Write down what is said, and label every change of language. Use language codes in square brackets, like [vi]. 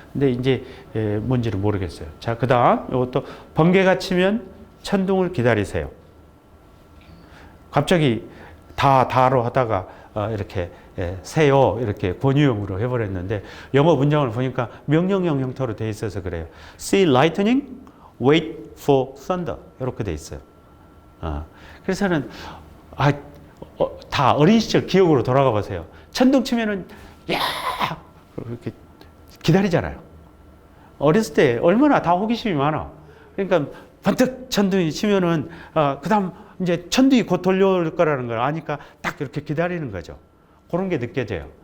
[ko] 근데 이제 뭔지는 모르겠어요. 자, 그 다음 이것도 번개가 치면 천둥을 기다리세요. 갑자기 다로 하다가 이렇게 세요 이렇게 권유형으로 해버렸는데, 영어 문장을 보니까 명령형 형태로 돼 있어서 그래요. [en] See lightning, wait for thunder [ko] 이렇게 돼 있어요. 그래서는 다 어린 시절 기억으로 돌아가 보세요. 천둥 치면은 야 이렇게 기다리잖아요. 어렸을 때 얼마나 다 호기심이 많아. 그러니까 번뜩 천둥이 치면은 그다음 이제 천둥이 곧 돌려올 거라는 걸 아니까 딱 이렇게 기다리는 거죠. 그런 게 느껴져요.